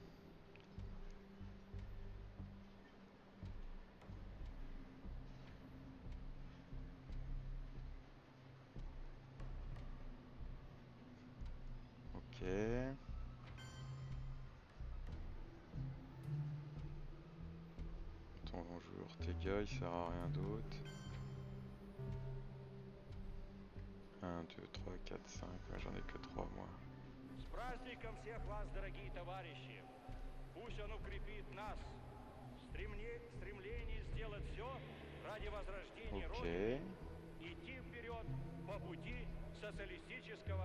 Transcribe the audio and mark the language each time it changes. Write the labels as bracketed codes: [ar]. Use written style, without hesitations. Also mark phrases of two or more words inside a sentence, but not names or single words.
[fr] Ok. Attends, on joue Ortega, il sert à rien d'autre. 1, 2, 3, 4, 5, ouais, j'en ai que 3 moi. [ru] С праздником всех вас, дорогие товарищи! Пусть он укрепит нас в стремлении сделать все ради возрождения Родины, идти вперед по пути социалистического